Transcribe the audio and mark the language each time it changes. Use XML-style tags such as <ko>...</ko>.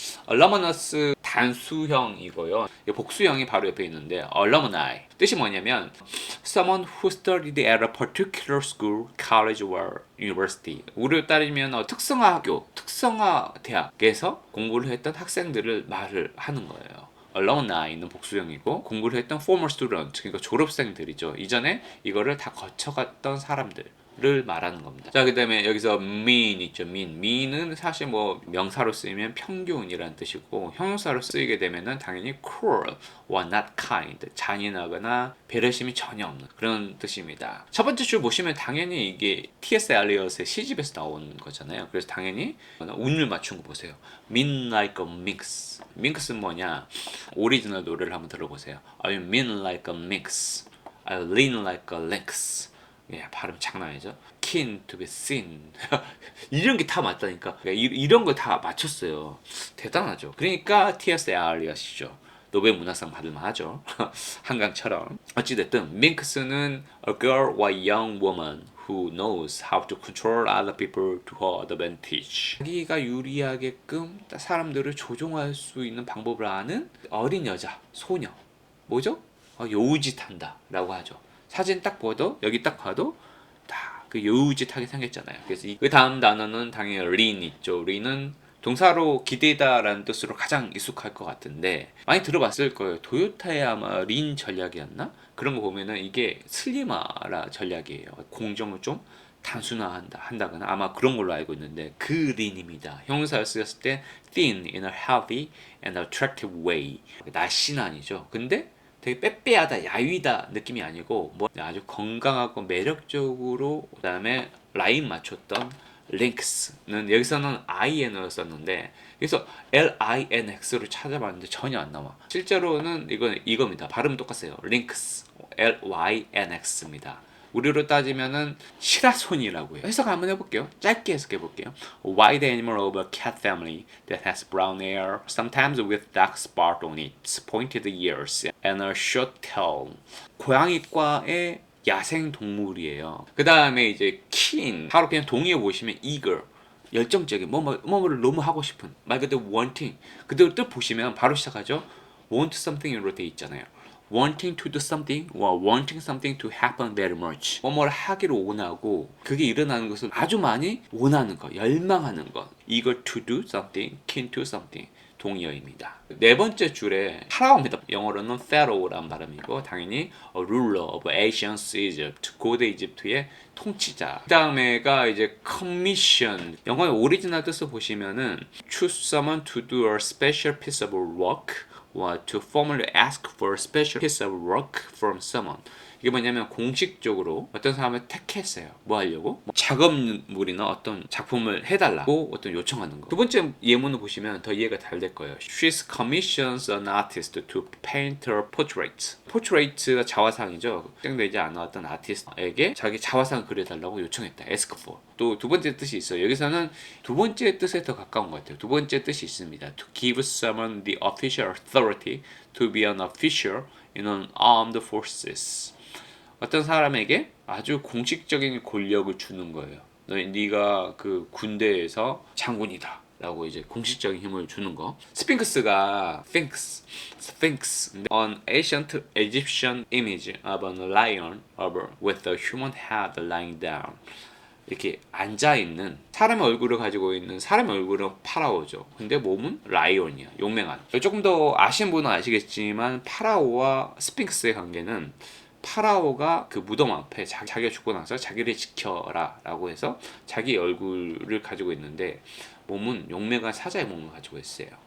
<ko>alumnus 단수형이고요. 복수형이 바로 옆에 있는데</ko> <en>alumni 뜻이 뭐냐면 someone who studied at a particular school, college or university.</en> <ko>우리로 따르면 특성화 학교, 특성화 대학에서 공부를 했던 학생들을 말을 하는 거예요. alumni는 복수형이고 공부를 했던</ko> <en>former student,</en> <ko>그러니까 졸업생들이죠. 이전에 이거를 다 거쳐갔던 사람들을 말하는 겁니다. 자, 그 다음에 여기서 mean 있죠. mean은 사실 뭐 명사로 쓰이면 평균이라는 뜻이고 형용사로 쓰이게 되면은 당연히</ko> <en>cruel or not kind,</en> <ko>잔인하거나 배려심이 전혀 없는 그런 뜻입니다. 첫 번째 줄 보시면 당연히 이게 T.S. 엘리엇의 시집에서 나온 거잖아요. 그래서 당연히 운을 맞춘 거 보세요.</ko> <en>mean like a minx.</en> <ko>minx는 뭐냐? 오리지널 노래를 한번 들어보세요.</ko> <en>I mean like a minx. I lean like a lynx.</en> <ko>예, 발음 장난 아니죠?</ko> <en>keen to be seen.</en> <ko>이런 게 다 맞다니까. 그러니까 이런 거 다 맞췄어요. 대단하죠. 그러니까 T.S. 엘리엇이죠. 노벨 문학상 받을만 하죠. 한강처럼. 어찌됐든</ko> <en>minx는 a girl or young woman who knows how to control other people to her advantage.</en> <ko>자기가 유리하게끔 사람들을 조종할 수 있는 방법을 아는 어린 여자, 소녀. 뭐죠? 여우짓한다 라고 하죠. 사진 딱 봐도 여기 딱 봐도 다 그 여우짓하게 생겼잖아요. 그래서 그 다음 단어는 당연히 lean 있죠. lean은 동사로 기대다라는 뜻으로 가장 익숙할 것 같은데 많이 들어봤을 거예요. 도요타의 아마 린 전략이었나? 그런 거 보면은 이게 슬리마라 전략이에요. 공정을 좀 단순화한다거나 아마 그런 걸로 알고 있는데 그 린입니다. 형용사를 쓰였을 때</ko> <en>thin in a healthy and attractive way.</en> <ko>날씬한이죠. 근데 되게 빼빼하다, 야위다 느낌이 아니고 뭐 아주 건강하고 매력적으로 그다음에 라인 맞췄던 링크스는 여기서는 IN을 썼는데 그래서 LINX를 찾아봤는데 전혀 안 나와. 실제로는 이겁니다. 발음 똑같아요. 링크스 LYNX입니다. 우리로 따지면은 시라손이라고 해요. 해석 한번 해볼게요. 짧게 해석해 볼게요.</ko> <en>A white animal of a cat family that has brown hair, sometimes with dark spot on its pointed ears and a short tail.</en> <ko>고양이과의 야생 동물이에요. 그 다음에 이제 keen, 바로 그냥 동의어 보시면 eager, 열정적인, 뭐를 너무 하고 싶은, 말 그대로 wanting. 그대로 뜻 보시면 바로 시작하죠.</ko> <en>want something</en> <ko>으로 돼 있잖아요.</ko> <en>wanting to do something or wanting something to happen very much.</en> <ko>뭐를 하기를 원하고 그게 일어나는 것을 아주 많이 원하는 것, 열망하는 것.</ko> <en>eager to do something, keen to something.</en> <ko>동의어입니다. 네 번째 줄에 파라오입니다. 영어로는 Pharaoh라는 발음이고 당연히</ko> <en>a ruler of ancient Egypt,</en> <ko>고대 이집트의 통치자. 그 다음에가 이제 commission. 영어의 오리지널 뜻을 보시면은</ko> <en>choose someone to do a special piece of work or to formally ask for a special piece of work from someone.</en> <ko>이게 뭐냐면 공식적으로 어떤 사람을 택했어요. 뭐 하려고? 작업물이나 어떤 작품을 해달라고 어떤 요청하는 거. 두 번째 예문을 보시면 더 이해가 잘 될 거예요.</ko> <en>She's commissions an artist to paint her portrait.</en> <ko>portrait가 자화상이죠. 특정되지 않은 어떤 아티스트에게 자기 자화상을 그려달라고 요청했다.</ko> <en>ask for.</en> <ko>또 두 번째 뜻이 있어요. 여기서는 두 번째 뜻에 더 가까운 것 같아요. 두 번째 뜻이 있습니다.</ko> <en>To give someone the official authority to be an official in an armed forces.</en> <ko>어떤 사람에게 아주 공식적인 권력을 주는 거예요. 네가 그 군대에서 장군이다 라고 이제 공식적인 힘을 주는 거. 스핑크스가</ko> <en>Sphinx, an ancient Egyptian image of a lion with a human head lying down.</en> <ko>이렇게 앉아있는 사람의 얼굴을 가지고 있는 사람의 얼굴은 파라오죠. 근데 몸은 라이온이야. 용맹한. 조금 더 아시는 분은 아시겠지만 파라오와 스핑크스의 관계는 파라오가 그 무덤 앞에 자기가 죽고 나서 자기를 지켜라 라고 해서 자기 얼굴을 가지고 있는데 몸은 용맹한 사자의 몸을 가지고 있어요.</ko>